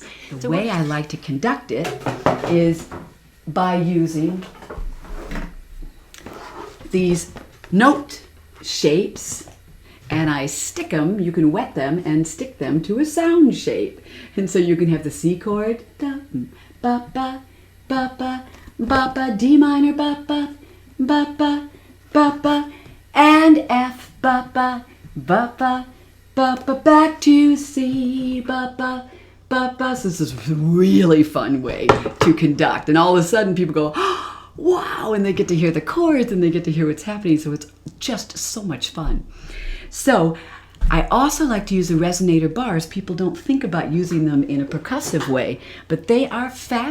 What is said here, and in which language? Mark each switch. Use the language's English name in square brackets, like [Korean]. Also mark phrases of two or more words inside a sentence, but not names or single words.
[English] The way I like to conduct it is by using these note shapes, and I stick them, you can wet them and stick them to a sound shape. And so you can have the C chord, da, ba, ba, ba, ba, ba, ba, D minor, ba, ba, ba, ba, ba, ba, and F, ba, ba, ba, ba, ba, ba, back to C, ba, ba, ba, ba. So this is a really fun way to conduct. And all of a sudden people go, oh, wow, and they get to hear the chords and they get to hear what's happening. So it's just so much fun. So I also like to use the resonator bars. People don't think about using them in a percussive way, but they are fabulous.